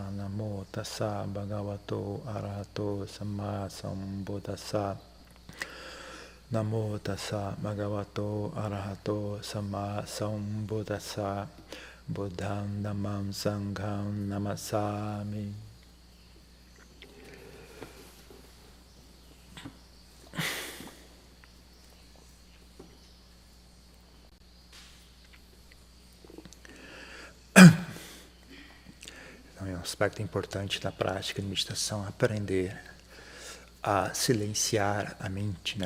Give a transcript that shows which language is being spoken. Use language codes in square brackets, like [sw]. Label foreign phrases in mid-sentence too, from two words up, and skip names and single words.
[pi] Namo tassa bhagavato arahato samma sambuddhassa. Namo tassa bhagavato arahato samma sambuddhassa. Buddham dhammam sangham namasami. [pt] Então, é um aspecto importante da prática de meditação, aprender a silenciar a mente, né?